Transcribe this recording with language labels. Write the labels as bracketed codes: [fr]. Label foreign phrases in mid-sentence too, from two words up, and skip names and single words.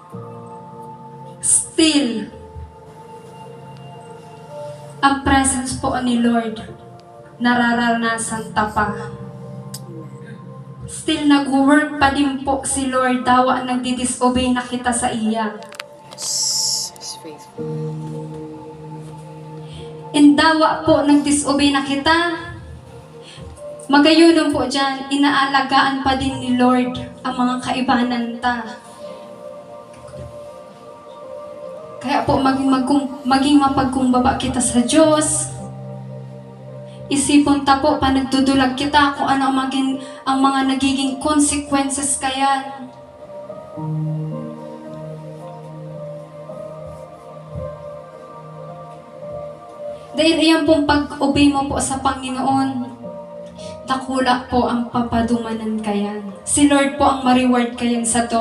[bik] Still, ang presence po ni Lord, nararanasan ta pa. Still nag-work pa din po si Lord, dawa nagdi-disobey na kita sa iya. [en] He's faithful. [bik] And dawa po nag-disobey na kita, magayunon po dyan, inaalagaan pa din ni Lord ang mga kaibanan ta. [tl] Kaya po maging mapagkumbaba kita sa Diyos. [bik] Isipon ta po, panagdudulag kita kung ano ang mga nagiging consequences kaya. Dahil iyan pong pag-obey mo po sa Panginoon, dakula po ang papadumanan kayan. Si Lord po ang ma-reward kayan sa to.